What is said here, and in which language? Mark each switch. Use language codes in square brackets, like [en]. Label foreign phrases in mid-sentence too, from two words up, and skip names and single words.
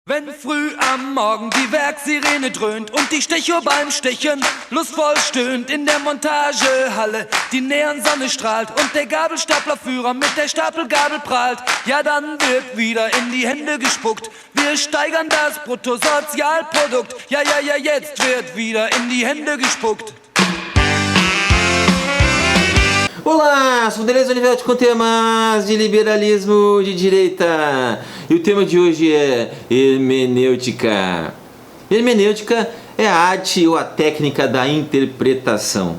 [de] Wenn früh am Morgen die Werksirene dröhnt und die Stechuhr beim Stechen lustvoll stöhnt in der Montagehalle, die Neonsonne strahlt und der Gabelstaplerführer mit der Stapelgabel prahlt, ja dann wird wieder in die Hände gespuckt. Wir steigern das Bruttosozialprodukt, ja, jetzt wird wieder in die Hände gespuckt. [pt] Olá, sou o Deleuze Universo com temas de liberalismo de direita. E o tema de hoje é hermenêutica. Hermenêutica é a arte ou a técnica da interpretação.